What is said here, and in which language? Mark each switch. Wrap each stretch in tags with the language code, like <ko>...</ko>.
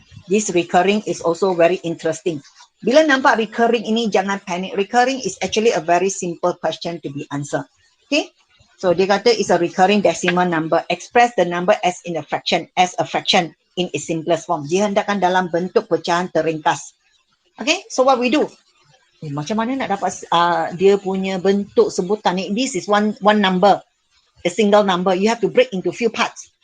<en>This recurring is also very interesting.</en> <ms>Bila nampak recurring ini, jangan</ms> <en>panic. Recurring is actually a very simple question to be answered. Okay, so</en> <ms>dia kata</ms> <en>is a recurring decimal number. Express the number as in a fraction, as a fraction in its simplest form.</en> <ms>Dihendakkan dalam bentuk pecahan terringkas. Okay,</ms> <en>so what we do?</en> <ms>Macam mana nak dapat dia punya bentuk sebutan ni?</ms> <en>This is one number, a single number. You have to break into few parts.</en>